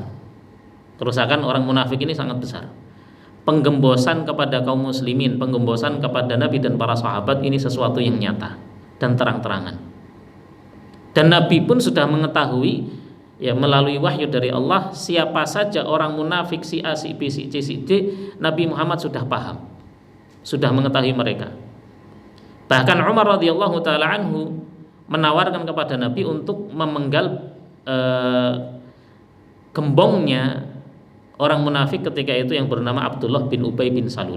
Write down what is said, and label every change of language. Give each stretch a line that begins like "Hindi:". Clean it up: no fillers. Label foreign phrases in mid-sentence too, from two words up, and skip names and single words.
Indonesian: Kerusakan orang munafik ini sangat besar. Penggembosan kepada kaum muslimin, penggembosan kepada Nabi dan para sahabat, ini sesuatu yang nyata dan terang-terangan. Dan Nabi pun sudah mengetahui, ya, melalui wahyu dari Allah, siapa saja orang munafik, si A, si B, si C, si D. Nabi Muhammad sudah paham, sudah mengetahui mereka. Bahkan Umar
Arabic: رضي الله تعالى عنه
Indonesian: menawarkan kepada Nabi untuk memenggal gembongnya orang munafik ketika itu yang bernama Abdullah bin Ubay bin Salul.